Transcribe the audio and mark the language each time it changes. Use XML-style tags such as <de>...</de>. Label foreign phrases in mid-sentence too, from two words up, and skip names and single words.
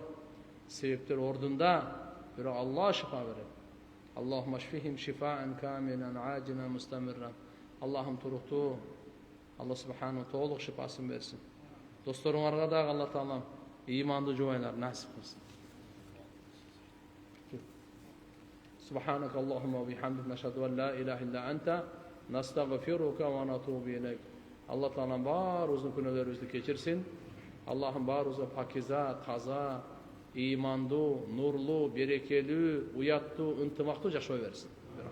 <ky>Себептер ордунда, бирок Алла шифа берет.</ky> <ar>اللهم اشفهم شفاء كاملا عاجلا مستمرا.</ar> <ky>Аллахым туруктуу, Алла субхану толук шифасын берсин. Досторуңарга дагы Алла Таалам иманды жубайлар насип кылсын.</ky> <ar>سبحانك اللهم وبحمدك نشهد أن لا إله إلا أنت نستغفرك ونتوب إليك.</ar> <ky>Алла Таала баарыбыздын күнөөлөрүбүздү кечирсин. Аллахым баарыбызга пакиза, таза, ыймандуу, нурлуу, берекелүү, уяттуу, ынтымактуу жашай берсин.</ky>